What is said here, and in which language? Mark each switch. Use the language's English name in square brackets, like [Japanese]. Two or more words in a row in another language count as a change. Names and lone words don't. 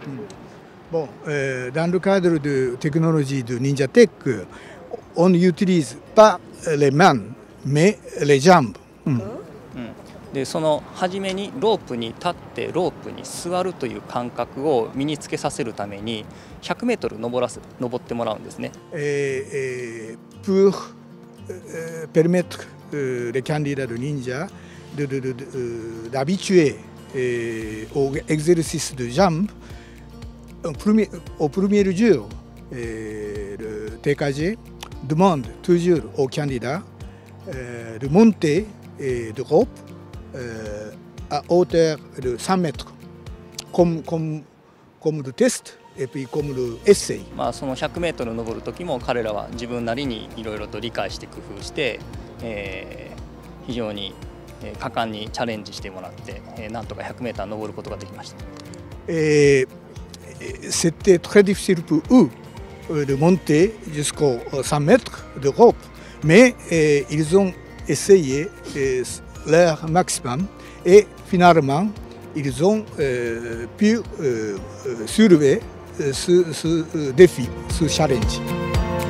[French] Bon, dans le cadre de technologie de NinjaTech, on n'utilise pas les mains, mais les jambes. [Japanese] でその初めにロープに立ってロープに座るという感覚を身につけさせるために100メートル登ってもらうんですね。 [French] Pour permettre les candidats de ninja d'habituer au exercice de jambes, au premier jour, le TKG demande toujours aux candidats de monter de rope à hauteur de 100 mètres, comme le test et puis comme le essai. [Japanese] その100メートル登る時も彼らは自分なりにいろいろと理解して工夫して、非常に果敢にチャレンジしてもらって、なんとか100メーター登ることができました。 [French] C'était très difficile pour eux de monter jusqu'aux 100 mètres de rope, mais ils ont essayé leur maximum et finalement ils ont pu soulever ce défi, ce challenge.